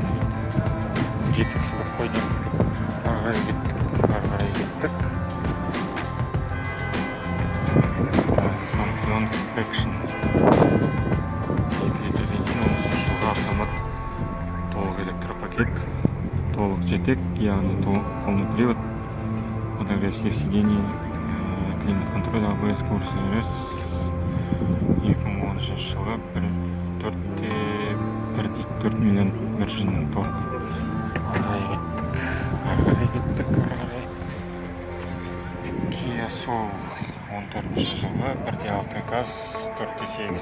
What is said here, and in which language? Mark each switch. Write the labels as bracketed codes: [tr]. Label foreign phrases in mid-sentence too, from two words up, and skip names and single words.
[kk] Жетікшілік қой деймін. Ары қарай кеттік. Champion Action 2 литр бензин 19 жылғы автомат. Толық электропакет. Толық жетек, яғни [ru] полный привод, подогрев всех сидений, климат-контроль, [kk] ABS, скорость RS. 2013 жылғы 1,4 миллион 100 мың тонна. Ары кеттік. Kia Soul 14 жылғы 1.6 газ 4.8.